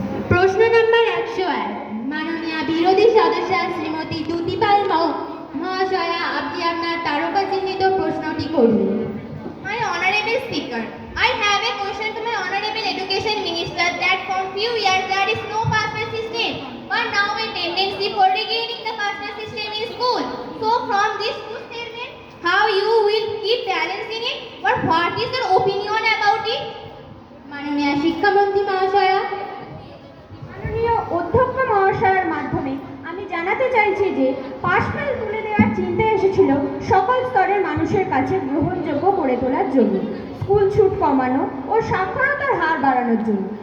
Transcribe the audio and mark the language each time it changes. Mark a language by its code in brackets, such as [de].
[bn] প্রশ্ন নম্বর 101, মাননীয় বিরোধী সদস্য শ্রীমতী দ্যুতি পাল মহাশয়া, আপনি আপনার তারকা চিহ্নিত প্রশ্নটি করুন। [en] My honorable speaker, I have a question to my honorable education minister that for few years there is no pass-fail system, but now a tendency for regaining the pass-fail system in school. So from this two statement, how you will keep balance in it, but what is your opinion about it? [bn] মাননীয় শিক্ষামন্ত্রী মহাশয়া। মাননীয় অধ্যক্ষ মহাশয়ের মাধ্যমে আমি জানাতে চাইছি যে পাশ ফেল তুলে দেওয়ার চিন্তা এসেছিল সকল স্তরের মানুষের কাছে গ্রহণযোগ্য করে তোলার জন্য, স্কুল ছুট কমানো ও সাক্ষরতার হার বাড়ানোর জন্য।